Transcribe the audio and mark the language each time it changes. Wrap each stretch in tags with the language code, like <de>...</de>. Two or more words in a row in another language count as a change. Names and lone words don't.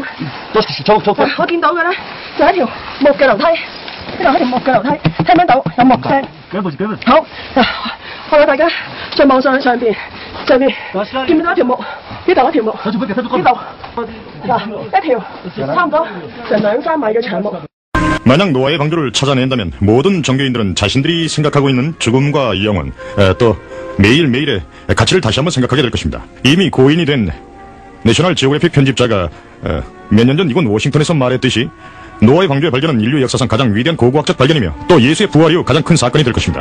<yue>我見到嘅咧就一條木嘅樓梯。呢度係條木嘅樓梯，聽唔聽到？有木聲。好，我哋大家再望上去上邊，見唔見到一條木？呢度一條木，呢度嗱一條差唔多成2-3米嘅長木。</yue> <ko>만약 노아의 방주를 찾아낸다면 모든 종교인들은 자신들이 생각하고 있는 죽음과 영혼, 또 매일매일의 가치를 다시 한번 생각하게 될 것입니다. 이미 고인이 된 내셔널 지오그래픽 편집자가 몇 년 전 이곳 워싱턴에서 말했듯이 노아의 방주의 발견은 인류 역사상 가장 위대한 고고학적 발견이며 또 예수의 부활 이후 가장 큰 사건이 될 것입니다.</ko>